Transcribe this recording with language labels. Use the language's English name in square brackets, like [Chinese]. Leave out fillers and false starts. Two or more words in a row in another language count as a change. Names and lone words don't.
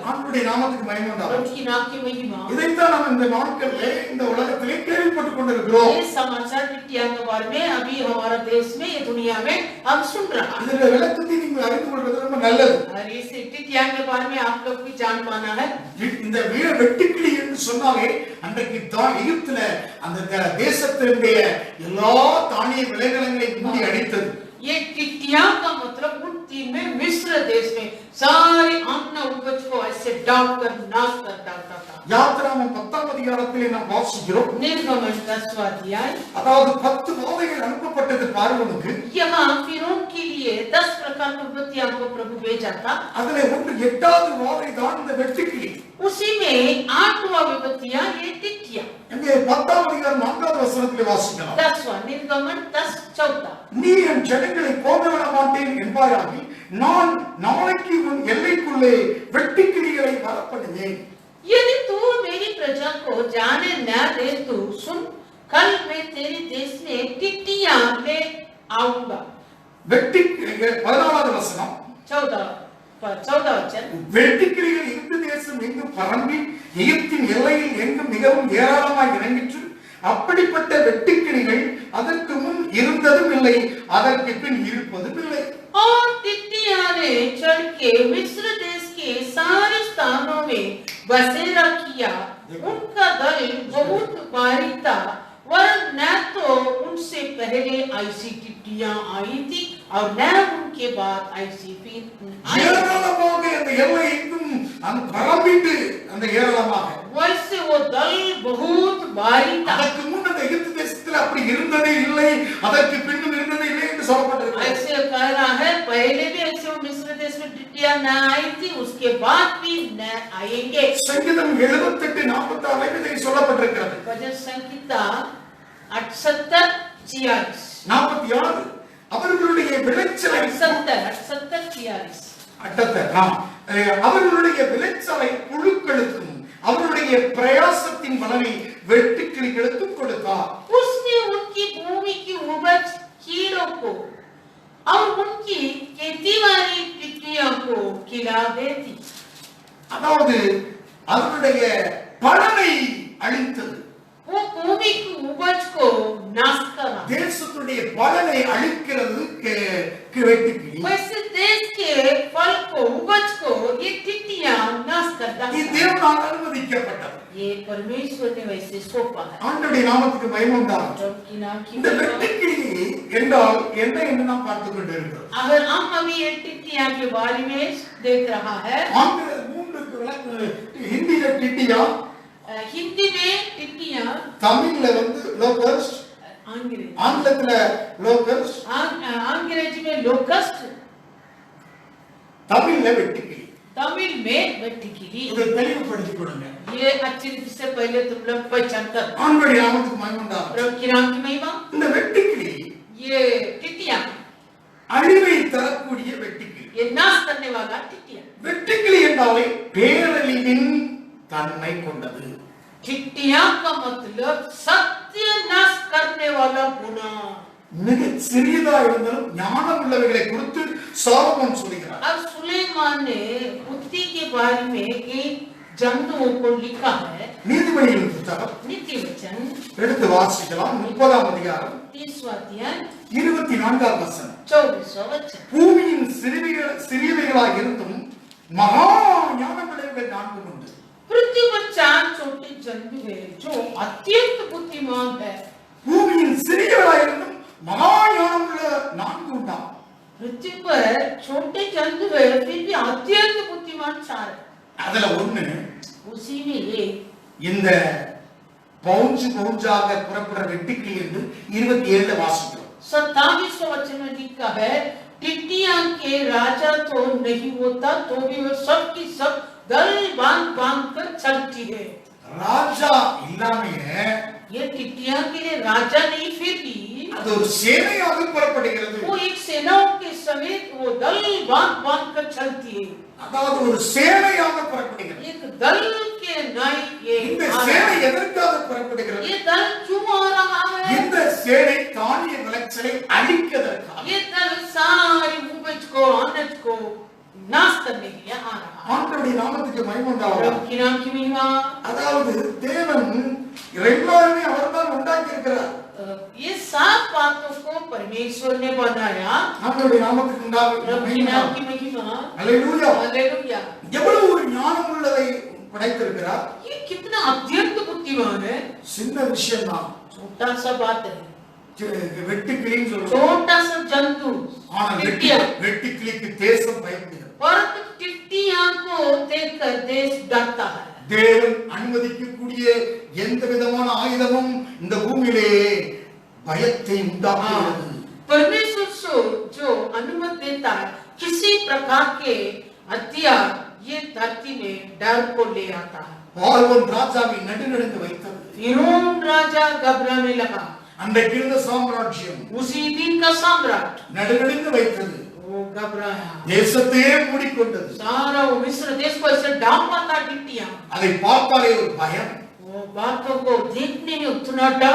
[Tamil] ஆண்டவருடைய நாமத்துக்கு மகிமை உண்டாகட்டும். [Hindi] प्रभु की नाम की महिमा। [Tamil] இதைத்தான் நாம் இந்த நாட்களிலே இந்த உலகத்திலே கேள்விப்பட்டுக் கொண்டிருக்கிறோம். [Hindi] ये समाचार टिट्टिया के बारे में अभी हमारा देश में ये दुनिया में हम सुन रहा है। [Tamil] இதோட விளக்கத்தை நீங்கள் அறிந்து கொள்வது ரொம்ப நல்லது. [Hindi] और इस टिट्टिया के बारे में आप लोग भी जान पाना है। [Tamil] இந்த வெட்டுக்கிளி என்று சொன்னாலே அன்றைக்கு எகிப்துல அந்த தேசத்தினுடைய எல்லா தானிய விளைநிலங்களையும் மூடி அடித்தது. [Hindi] ये टिट्टिया का मतलब उन दिन में मिस्र देश में सारे अन्न उपज को ऐसे डाल कर नाश कर डालता था। [Tamil] யாத்திராகமம் 10ஆம் அதிகாரத்திலே நாம் வாசிக்கிறோம். [Hindi] निर्गमन 10वां अध्याय। [Tamil] அதாவது 10 வாதைகள் அனுப்பப்பட்டது பார்வோனுக்கு. [Hindi] यहाँ फिरौन के लिए 10 प्रकार की विपत्तियों को प्रभु भेजा था। [Tamil] அதிலே ஒன்று 8வது வாதை தான் இந்த வெட்டுக்கிளி. [Hindi] उसी में 8वां विपत्तियां ये टिट्टिया। [Tamil] இங்கே 10ஆம் அதிகாரம் 4வது வசனத்திலே வாசிக்கலாம். [Hindi] 10वां निर्गमन 10:14। [Tamil] நீ என் ஜனங்களை போகவிட மாட்டேன் என்பாயாகி நான் நாளைக்கு உன் எல்லைக்குள்ளே வெட்டுக்கிளிகளை வரப்படுவேன். [Hindi] यदि तू मेरी प्रजा को जाने न दे तो सुन, कल मैं तेरे देश में टिट्टियां ले आऊंगा। [Tamil] 14வது வசனம் [Hindi] 14 वचन। [Tamil] வெட்டுக்கிளிகள் இந்த தேசம் எங்கும் பரம்பி எகிப்தின் எல்லையில் எங்கும் மிகவும் ஏராளமாய் இறங்கிற்று. அப்படிப்பட்ட வெட்டுக்கிளிகள் அதற்கு முன் இருந்ததும் இல்லை, அதற்கு பின் இருப்பதும் இல்லை. [Hindi] और टिड्डियां ने चढ़ के मिस्र देश के सारे स्थानों में बसेरा किया। उनका दल बहुत भारी था, वरन न तो उनसे पहले ऐसी टिड्डियां आई थी और न उनके बाद ऐसी फिर आई। [Tamil] ஏராளமாக அந்த எல்லை எங்கும் அந்த பரம்பிட்டு அந்த ஏராளமாக [Hindi] वैसे वो दल बहुत भारी था। [Tamil] அதற்கு முன் அந்த எகிப்து தேசத்தில் அப்படி இருந்ததே இல்லை, அதற்கு பின்னும் இருந்ததே இல்லை என்று சொல்லப்பட்டிருக்கிறது. [Hindi] ऐसे कह रहा है पहले भी ऐसे मिस्र देश में टिड्डियां न आई थी, उसके बाद भी न आएंगे। [Tamil] சங்கீதம் 78:46 இதை சொல்லப்பட்டிருக்கிறது. [Hindi] भजन संहिता 78:46 [Tamil] 46 அவர்களுடைய விளைச்சலை 78:46 அவர்களுடைய விளைச்சலை புழுக்களுக்கும் அவர்களுடைய பிரயாசத்தின் பலனை வெட்டுக்கிளிகளுக்கும் கொடுத்தார். [Hindi] उसने उनकी भूमि की उपज कीड़ों को और उनकी खेती वाली टिड्डियों को खिला देती। [Tamil] அதாவது அவருடைய பலனை அழித்தது, [Hindi] वो भूमि की उपज को नाश करा। [Tamil] தேசத்துடைய பலனை அழிக்கிறது வெட்டுக்கிளி। [Hindi] वैसे देश के फल को उपज को ये टिड्डियां नाश कर [Tamil] இது [Hindi] डालती। [Tamil] தேவனால் அனுமதிக்கப்பட்டது, [Hindi] ये परमेश्वर ने वैसे सौंपा है। [Tamil] ஆண்டவருடைய நாமத்துக்கு மகிமை உண்டாகட்டும். [Hindi] जबकि ना कि [Tamil] இந்த வெட்டுக்கிளி என்றால் என்ன என்று நாம் பார்த்துக் கொண்டிருக்கிறோம். [Hindi] अगर हम अभी ये टिड्डियां के बारे में देख रहा है, [Tamil] ஆங்கில 3 விளக்கு, ஹிந்தில டிட்டியா, [Hindi] हिंदी में टिड्डियां, [Tamil] தமிழ்ல லோகஸ்ட், ஆங்கிலத்துல லோகஸ்ட், [Hindi] अंग्रेजी में लोकस्ट, [Tamil] தமிழ்ல வெட்டுக்கிளி. [Hindi] तमिल में वेट्टिकिली। [Tamil] இதை தெளிவுபடுத்திக் கொடுங்க. [Hindi] ये अच्छी रीति से पहले तुम लोग पहचान कर। [Tamil] ஆண்டவருடைய நாமத்துக்கு மகிமை உண்டாகட்டும். [Hindi] प्रभु की नाम की महिमा। [Tamil] இந்த வெட்டுக்கிளி [Hindi] ये टिड्डियां, [Tamil] அழிவை தரக்கூடிய வெட்டுக்கிளி. [Hindi] ये नाश करने वाला टिड्डियां। [Tamil] வெட்டுக்கிளி என்றாலே பேரழிவின் தன்மை கொண்டது. [Hindi] टिड्डियां का मतलब सत्यानाश करने वाला गुना। [Tamil] மிக சிறியதா இருந்தாலும் ஞானம் உள்ளவைகளை குறித்து சாலமோன் சொல்கிறார். [Hindi] अब सुलेमान ने बुद्धि के बारे में एक जंतुओं को लिखा है। [Tamil] நீதிமொழிகளின் புத்தகம் [Hindi] नीति वचन [Tamil] எடுத்து வாசிக்கலாம். 30ஆம் அதிகாரம் [Hindi] 30वां अध्याय [Tamil] 24ஆம் வசனம். [Hindi] 24वां वचन। [Tamil] பூமியின் சிறியவைகளாக இருந்தும் மகா ஞானமுள்ளவைகள் 4 உண்டு. [Hindi] पृथ्वी पर 4 छोटे जंतु हैं जो अत्यंत बुद्धिमान है। [Tamil] பூமியின் சிறியவைகளாக இருந்தும் மகா ஞானமுள்ள 4 உண்டா. [Hindi] पृथ्वी पर छोटे जंतु है फिर भी अत्यंत बुद्धिमान 4 है। [Tamil] அதுல ஒண்ணு [Hindi] उसी में एक [Tamil] இந்த பவுஞ்சாக புறப்படுற வெட்டுக்கிளி என்று 27ல வாசிக்கிறோம். [Hindi] 27वां वचन में लिखा है, टिड्डियां के राजा तो नहीं होता तो भी वो सब की सब दल बांध कर चलती है। [Tamil] ராஜா இல்லாமையே [Hindi] ये टिड्डियां के लिए राजा नहीं, फिर भी [Tamil] அது ஒரு சேனையாக புறப்படுகிறது. [Hindi] वो एक सेनाओं के समेत वो दल बांध कर चलती है। [Tamil] அதாவது ஒரு சேனையாக புறப்படுகிறது. [Hindi] एक दल के नाई ये [Tamil] இந்த சேனை எதற்காக புறப்படுகிறது? [Hindi] ये दल क्यों आ रहा है? [Tamil] இந்த சேனை தானிய விளைச்சலை அழிப்பதற்காக. [Hindi] ये दल सारी उपज को अनाज को नाश करने के लिए आ रहा है। [Tamil] ஆண்டவருடைய நாமத்துக்கு மகிமை உண்டாகட்டும். [Hindi] प्रभु की नाम की महिमा। [Tamil] அதாவது தேவன் எல்லாருமே அவர்தான் உண்டாக்கி இருக்கிறார். [Hindi] ये 7 बातों को परमेश्वर ने बनाया। [Tamil] ஆண்டவருடைய நாமத்துக்கு உண்டாகட்டும். [Hindi] प्रभु की नाम की महिमा। [Tamil] அல்லேலூயா. [Hindi] हालेलुया। [Tamil] எவ்வளவு ஒரு ஞானம் உள்ளதை படைத்திருக்கிறார். [Hindi] ये कितना अत्यंत बुद्धिमान है। [Tamil] சின்ன விஷயம் தான். [Hindi] छोटा सा बात है, [Tamil] வெட்டுக்கிளின்னு சொல்றோம். [Hindi] छोटा सा जंतु [Tamil] ஆனா [Hindi] टिड्डियां, [Tamil] வெட்டுக்கிளிக்கு தேசம் பயப்படுகிறது. [Hindi] परंतु टिड्डियां को देखकर देश डरता है। [Tamil] தேவன் அனுமதிக்கக்கூடிய எந்த விதமான ஆயுதமும் இந்த பூமியிலே பயத்தை உண்டாக்குகிறது. [Hindi] परमेश्वर जो अनुमति देता है किसी प्रकार के हथियार ये धरती में डर को ले आता है। [Tamil] பார்வோன் ராஜாவை நடுநடுங்க வைத்தது. [Hindi] फिरौन राजा घबराने लगा। [Tamil] அன்றைக்கு இருந்த சாம்ராஜ்யம் [Hindi] उसी दिन का सम्राट [Tamil] நடுநடுங்க வைத்தது. [Hindi] वो घबराया, [Tamil] தேசத்தையே மூடிக்கொண்டது. [Hindi] सारा वो मिस्र देश को ऐसे डांपा था टिड्डियां। [Tamil] அதை பார்த்தாலே ஒரு பயம். [Hindi] वो बातों को देखने में उतना डर।